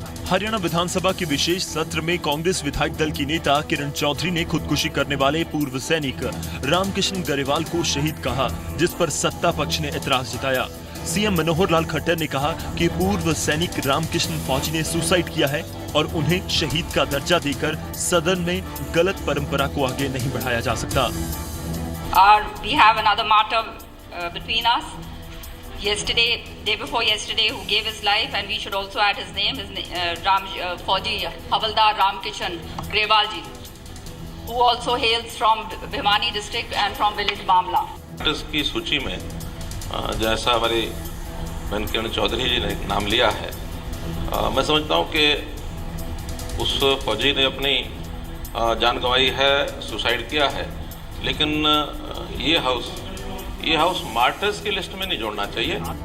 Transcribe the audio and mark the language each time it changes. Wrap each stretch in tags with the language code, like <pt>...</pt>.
<hi>हरियाणा विधानसभा के विशेष सत्र में कांग्रेस विधायक दल की नेता किरण चौधरी ने खुदकुशी करने वाले पूर्व सैनिक रामकिशन ग्रेवाल को शहीद कहा, जिस पर सत्ता पक्ष ने एतराज जताया। सीएम मनोहर लाल खट्टर ने कहा कि पूर्व सैनिक रामकिशन फौजी ने सुसाइड किया है और उन्हें शहीद का दर्जा देकर सदन में गलत परंपरा को आगे नहीं बढ़ाया जा सकता।</hi> <en>We have another martyr between us. Day before yesterday, who gave his life, and we should also add his name, Fauji Havaldar Ramkishan Grewal ji, who also hails from Bhimani district and from village Mamla.</en> <hi>इसकी सूची में जैसा हमारी बहन किरण चौधरी जी ने नाम लिया है, मैं समझता हूँ कि उस फौजी ने अपनी जान गंवाई है, सुसाइड किया है, लेकिन ये हाउस मार्टर्स की लिस्ट में नहीं जोड़ना चाहिए।</hi>